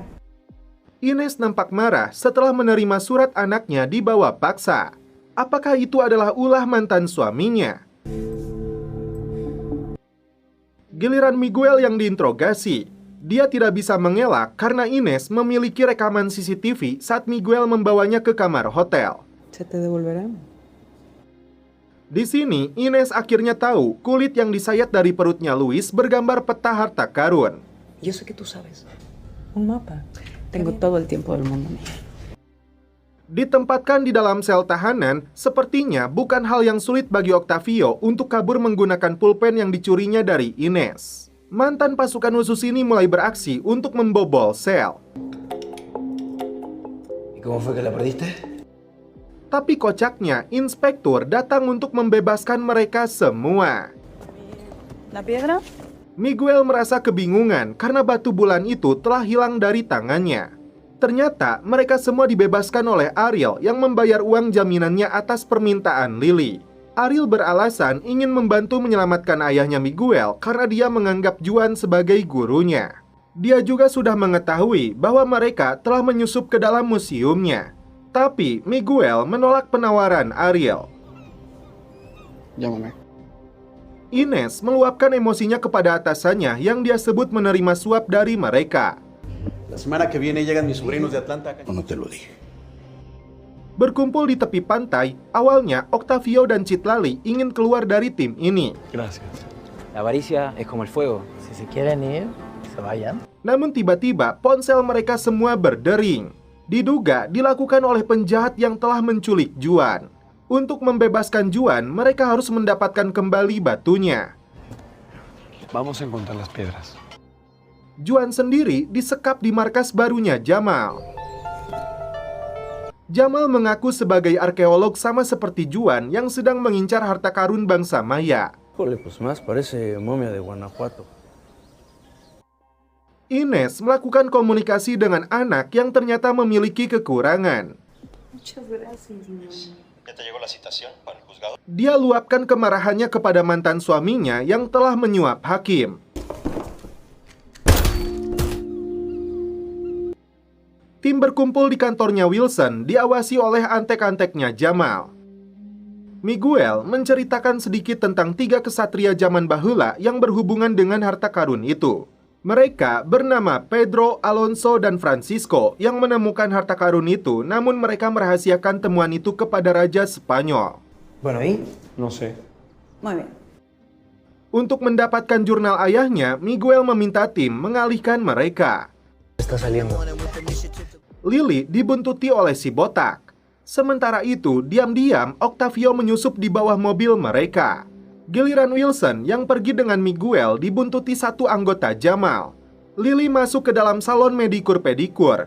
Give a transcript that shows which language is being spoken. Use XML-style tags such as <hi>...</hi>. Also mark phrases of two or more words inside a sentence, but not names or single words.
<id>Ines nampak marah setelah menerima surat anaknya dibawa paksa. Apakah itu adalah ulah mantan suaminya? Giliran Miguel yang diinterogasi. Dia tidak bisa mengelak karena Ines memiliki rekaman CCTV saat Miguel membawanya ke kamar hotel.</id> <es>Se te devolverá.</es> <id>Di sini, Ines akhirnya tahu kulit yang disayat dari perutnya Luis bergambar peta harta karun.</id> <es>Yo sé que tú sabes. Un mapa. Tengo todo el tiempo del mundo, mija.</es> <id>Ditempatkan di dalam sel tahanan, sepertinya bukan hal yang sulit bagi Octavio untuk kabur menggunakan pulpen yang dicurinya dari Ines. Mantan pasukan khusus ini mulai beraksi untuk membobol sel.</id> <es>¿Y cómo fue que la perdiste?</es> <id>Tapi kocaknya, inspektur datang untuk membebaskan mereka semua.</id> <es>¿La piedra?</es> <id>Miguel merasa kebingungan karena batu bulan itu telah hilang dari tangannya. Ternyata mereka semua dibebaskan oleh Ariel yang membayar uang jaminannya atas permintaan Lily. Ariel beralasan ingin membantu menyelamatkan ayahnya Miguel karena dia menganggap Juan sebagai gurunya. Dia juga sudah mengetahui bahwa mereka telah menyusup ke dalam museumnya. Tapi Miguel menolak penawaran Ariel.</id> <es>Llámame.</es> <id>Ines meluapkan emosinya kepada atasannya yang dia sebut menerima suap dari mereka.</id> <es>La semana que viene llegan mis sobrinos de Atlanta. No te lo dije.</es> <id>Berkumpul di tepi pantai, awalnya Octavio dan Citlali ingin keluar dari tim ini.</id> <es>Gracias. La avaricia es como el fuego. Si se quieren ir, se vayan.</es> <id>Namun tiba-tiba ponsel mereka semua berdering. Diduga dilakukan oleh penjahat yang telah menculik Juan. Untuk membebaskan Juan, mereka harus mendapatkan kembali batunya.</id> <es>Vamos a encontrar las piedras.</es> <id>Juan sendiri disekap di markas barunya Jamal. Jamal mengaku sebagai arkeolog sama seperti Juan yang sedang mengincar harta karun bangsa Maya.</id> <es>Híjole, pues más parece momia de Guanajuato.</es> <id>Ines melakukan komunikasi dengan anak yang ternyata memiliki kekurangan. Dia luapkan kemarahannya kepada mantan suaminya yang telah menyuap hakim. Tim berkumpul di kantornya Wilson, diawasi oleh antek-anteknya Jamal. Miguel menceritakan sedikit tentang 3 kesatria zaman bahula yang berhubungan dengan harta karun itu. Mereka bernama Pedro, Alonso, dan Francisco yang menemukan harta karun itu, namun mereka merahasiakan temuan itu kepada Raja Spanyol.</id> <es>Bueno, ¿y? No sé. Muy bien.</es> <id>Untuk mendapatkan jurnal ayahnya, Miguel meminta tim mengalihkan mereka.</id> <es>Está saliendo.</es> <id>Lily dibuntuti oleh si botak. Sementara itu, diam-diam Octavio menyusup di bawah mobil mereka. Giliran Wilson yang pergi dengan Miguel dibuntuti satu anggota Jamal. Lily masuk ke dalam salon medikur-pedikur.</id>